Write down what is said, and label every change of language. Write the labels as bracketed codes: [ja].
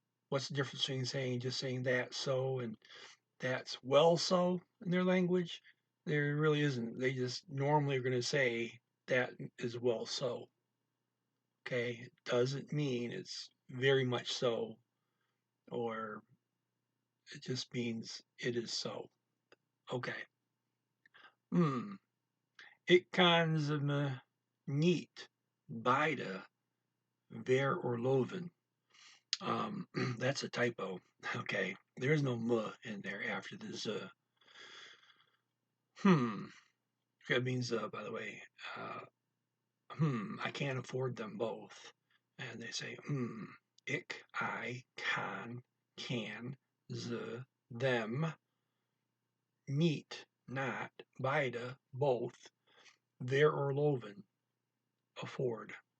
[en] What's the difference between just saying that so and that's well so in their language? There really isn't. They just normally are going to say that is well so. Okay, it doesn't mean it's very much so, or it just means it is so. Okay. Hmm. [nl] Ik kan ze me niet beide veroorloven. [en] That's a typo. Okay, there's no "m" in there after the "z." Hmm. That means, by the way, I can't afford them both. And they say, I, can, z, them, niet, not, beide, both, veroorloven, afford.